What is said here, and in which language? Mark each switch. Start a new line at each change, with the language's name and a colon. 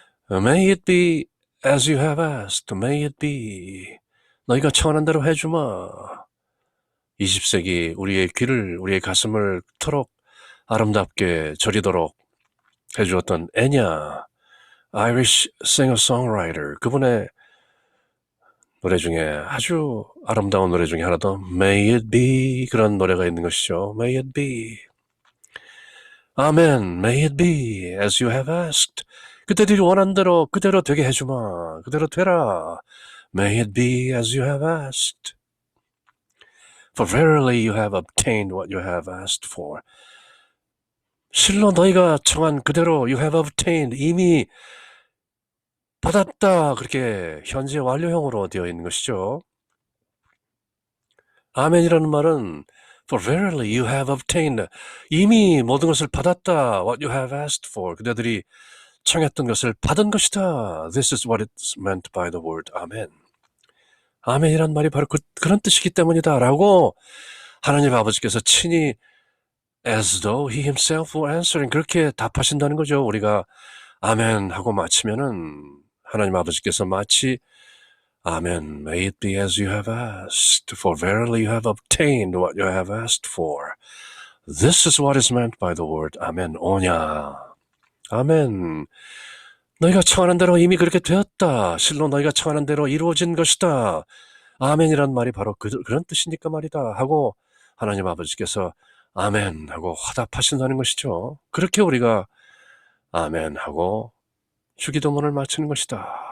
English: May it be as you have asked. May it be.
Korean: 너희가 청하는 대로 해주마. 20세기 우리의 귀를 우리의 가슴을 그토록 아름답게 저리도록 해주었던 애냐, Irish singer-songwriter, 그분의 노래 중에 아주 아름다운 노래 중에 하나도 May it be 그런 노래가 있는 것이죠.
English: May it be. 아멘. May it be as you have asked.
Korean: 그대들이 원한 대로 그대로 되게 해주마. 그대로 되라.
English: May it be as you have asked. For verily you have obtained what you have asked for.
Korean: 실로 너희가 청한 그대로
English: you have obtained,
Korean: 이미 받았다. 그렇게 현재 완료형으로 되어 있는 것이죠. 아멘이라는 말은
English: for verily you have obtained,
Korean: 이미 모든 것을 받았다.
English: what you have asked for,
Korean: 그대들이 청했던 것을 받은 것이다.
English: This is what it's meant by the word amen.
Korean: 아멘이란 말이 바로 그런 뜻이기 때문이다 라고 하나님 아버지께서 친히
English: as though he himself were answering,
Korean: 그렇게 답하신다는 거죠. 우리가 아멘 하고 마치면은 하나님 아버지께서 마치 아멘,
English: may it be as you have asked, for verily you have obtained what you have asked for. This is what is meant by the word amen.
Korean: 오냐. 아멘. 너희가 청하는 대로 이미 그렇게 되었다. 실로 너희가 청하는 대로 이루어진 것이다. 아멘이란 말이 바로 그런 뜻이니까 말이다 하고 하나님 아버지께서 아멘 하고 화답하신다는 것이죠. 그렇게 우리가 아멘 하고 주기도문을 마치는 것이다.